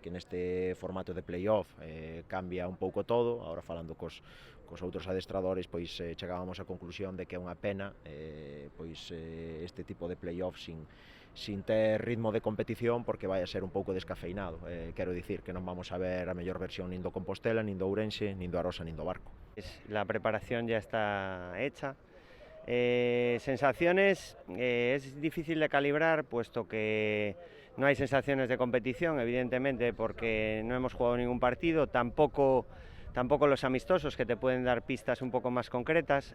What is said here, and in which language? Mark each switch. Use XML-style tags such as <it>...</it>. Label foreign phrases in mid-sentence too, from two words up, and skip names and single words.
<gl>Que neste formato de playoff cambia un pouco todo, agora falando cos outros adestradores, pois chegábamos á conclusión de que é unha pena pois este tipo de playoff sin ter ritmo de competición, porque vai a ser un pouco descafeinado. Quero dicir que non vamos a ver a mellor versión nin do Compostela, nin do Ourense, nin do Arosa, nin do Barco.</gl> <es>La preparación ya está hecha. Sensaciones es difícil de calibrar, puesto que no hay sensaciones de competición, evidentemente, porque no hemos jugado ningún partido, tampoco los amistosos, que te pueden dar pistas un poco más concretas.</es>